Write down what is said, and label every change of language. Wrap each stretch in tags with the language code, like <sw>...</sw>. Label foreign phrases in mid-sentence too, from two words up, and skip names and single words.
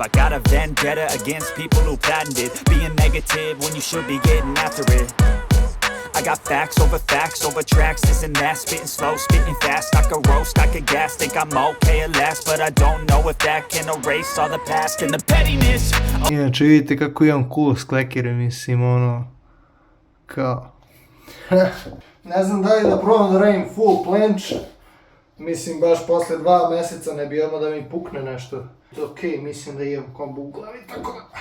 <en>I got a vendetta against people who patented being negative when you should be getting after it. I got facts over tracks, this and that. Spitting slow, spitting fast. I could roast, I could gas. Think I'm okay at last, but I don't know if that can erase all the past and the pettiness.</en> <sr>Inače vidite kako imam cool sklekere, mislim kao... Ne znam da li da probam da radim full planč. Mislim baš posle 2 meseca ne bi odmah da mi pukne nešto. Okej, mislim da imam kombo u glavi, tako da...</sr>